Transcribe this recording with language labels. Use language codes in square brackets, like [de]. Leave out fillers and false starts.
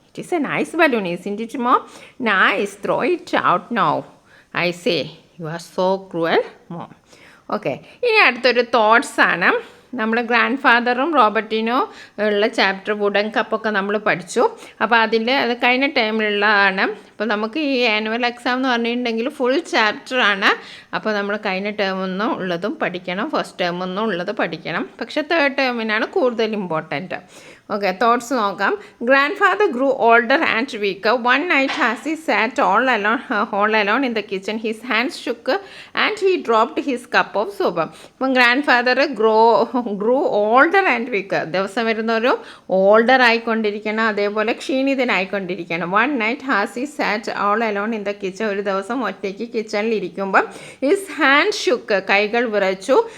[en] It is a nice balloon, isn't it, Mom? Nice. Throw it out now. I say, you are so cruel, Mom. [ml] Okay. ഇനി അടുത്തൊരു thoughts ആണ്. നമ്മൾ grand ഫാദറും Robertino ഉള്ള chapter wooden കപ്പൊക്കെ നമ്മൾ പഠിച്ചു. അപ്പോൾ അത് കഴിഞ്ഞ ടൈമിലുള്ളതാണ്. അപ്പോൾ നമുക്ക് ഈ ആനുവൽ എക്സാം എന്ന് പറഞ്ഞിട്ടുണ്ടെങ്കിൽ ഫുൾ ചാപ്റ്ററാണ്. അപ്പോൾ നമ്മൾ കഴിഞ്ഞ ടേമൊന്നും ഉള്ളതും പഠിക്കണം, ഫസ്റ്റ് ടേമൊന്നും ഉള്ളത് പഠിക്കണം. പക്ഷേ തേർഡ് ടേമിനാണ് കൂടുതൽ ഇമ്പോർട്ടൻറ്റ്. ഓക്കെ, തോട്ട്സ് നോക്കാം. [en] Grandfather grew older and weaker. One night has he sat all alone in the kitchen. His hands shook and he dropped his cup of soup. [ml] ഇപ്പം [en] Grandfather grew older and weaker. [ml] ദിവസം വരുന്നൊരു older ആയിക്കൊണ്ടിരിക്കണം, അതേപോലെ ക്ഷീണിതനായിക്കൊണ്ടിരിക്കണം. [en] One night has he sat all alone in the kitchen. [ml] ഒരു ദിവസം ഒറ്റയ്ക്ക് കിച്ചണിൽ ഇരിക്കുമ്പം his hand shook, കൈകൾ വിറച്ചു.